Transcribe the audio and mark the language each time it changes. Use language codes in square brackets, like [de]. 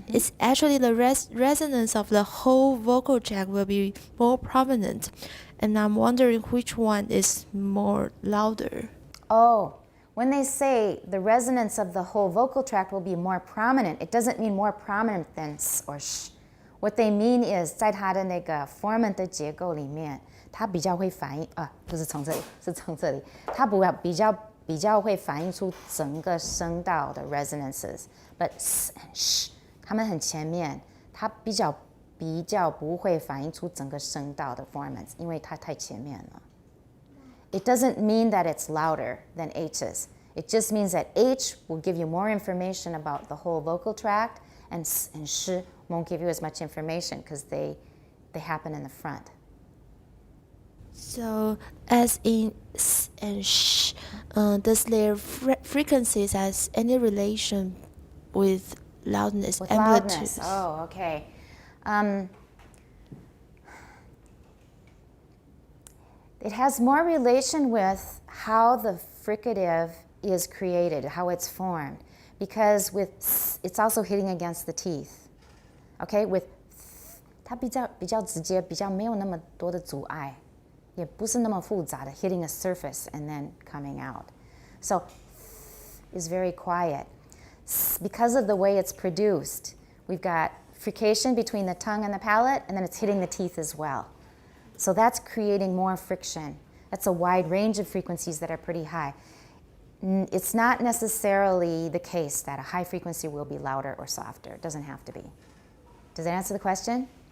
[en] It's actually the resonance of the whole vocal tract will be more prominent. And I'm wondering which one is more louder. Oh, when they say the resonance of the whole vocal tract will be more prominent, it doesn't mean more prominent than s or sh. What they mean is [zh] 在它的那个 formant 的结构里面，它比较会反映不是从这里，是从这里，它比较会反映出整个声道的 resonances。 [en] But s and sh [zh] 它们很前面，它比较不会反映出整个声道的 formants， 因为它太前面了。 [en] It doesn't mean that it's louder than H's. It just means that H will give you more information about the whole vocal tract, and S and Sh won't give you as much information because they happen in the front. So, as in S and Sh, does their frequencies has any relation with loudness, With amplitude? loudness. Oh, okay. It has more relation with how the fricative is created, how it's formed. Because with s, it's also hitting against the teeth. Okay, with [zh] 它比较直接，比较没有那么多的阻碍，也不是那么复杂的 [en] hitting a surface and then coming out. So is very quiet. Because of the way it's produced, we've got frication between the tongue and the palate, and then it's hitting the teeth as well. So that's creating more friction. That's a wide range of frequencies that are pretty high. It's not necessarily the case that a high frequency will be louder or softer. It doesn't have to be. Does that answer the question?